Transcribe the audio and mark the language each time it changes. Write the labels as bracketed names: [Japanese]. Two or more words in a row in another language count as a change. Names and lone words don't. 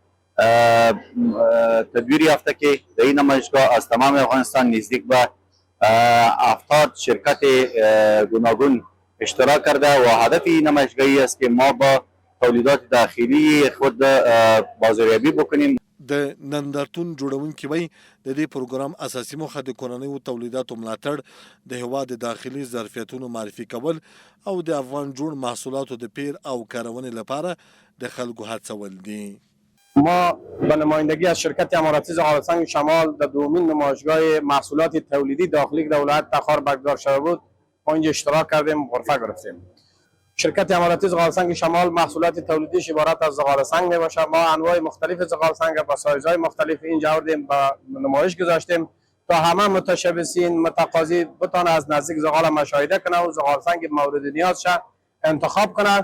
[Persian] تدبیر یافته که در این نمایشگاه از تمام افغانستان نزدیک به 70 شرکت گوناگون اشتراک کرده و هدف این نمایشگاهی است که ما با تولیدات داخلی خود بازاریابی بکنیم. [Pashto] د نندارتون جوړونکي وایي د دې پروګرام اساسي موخه د کورنیو تولیداتو ملاتړ، د هیواد د داخلي ظرفیتونو معرفي کول او د افغان جوړ محصولاتو د پیر او کارونې لپاره د خلکو هڅول دي. [Persian] ما به نمایندگی از شرکت اماراتی زغالسنگ شمال در دومین نمایشگاه محصولات تولیدی داخلی در ولایت تخار برگزار شده بود ما اینجا اشتراک کردیم، غرفه گرفتیم. شرکت اماراتی زغالسنگ شمال محصولات تولیدیش عبارت از زغالسنگ میباشه. ما انواع مختلف زغالسنگ با سایزهای مختلف اینجا آوردیم با نمایش گذاشتیم تا همه متشبثین متقاضی بتونه از نزدیک زغال مشاهده کنه و زغالسنگ مورد نیازش انتخاب کنه.